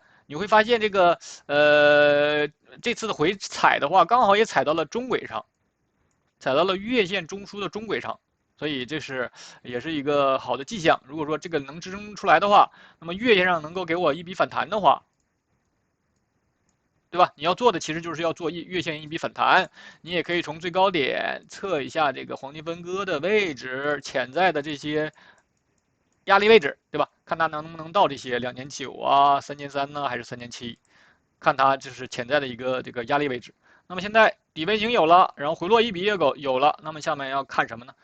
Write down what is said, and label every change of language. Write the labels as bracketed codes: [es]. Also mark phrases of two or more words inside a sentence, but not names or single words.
[zh] 你會發現這個這次的回踩的話，剛好也踩到了中軌上，踩到了月線中樞的中軌上，所以這是也是一個好的跡象。如果說這個能支撐出來的話，那麼月線上能夠給我一筆反彈的話，對吧？你要做的其實就是要做月線一筆反彈，你也可以從最高點測一下這個黃金分割的位置，潛在的這些壓力位置，對吧？看它能不能到這些2900啊、3300呢，還是3700，看它就是潛在的一個這個壓力位置。那麼現在底分型有了，然後回落一筆也有了，那麼下面要看什麼呢？